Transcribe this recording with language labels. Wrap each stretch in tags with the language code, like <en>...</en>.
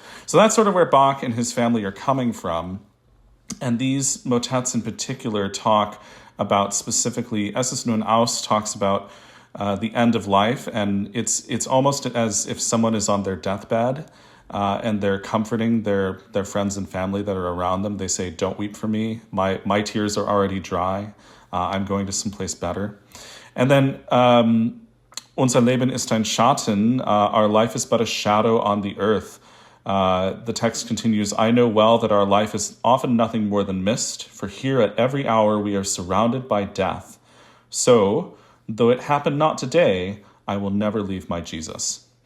<en>So that's sort of where Bach and his family are coming from. And these motets in particular talk about specifically,</en> <de>Es ist nun aus</de> <en>talks about the end of life. And it's almost as if someone is on their deathbed and they're comforting their friends and family that are around them. They say, "Don't weep for me. My tears are already dry. I'm going to someplace better." And then,</en> <de>Unser Leben ist ein Schatten.</de> <en>Our life is but a shadow on the earth. The text continues, "I know well that our life is often nothing more than mist, for here at every hour we are surrounded by death. So, though it happen not today, I will never leave my Jesus."</en>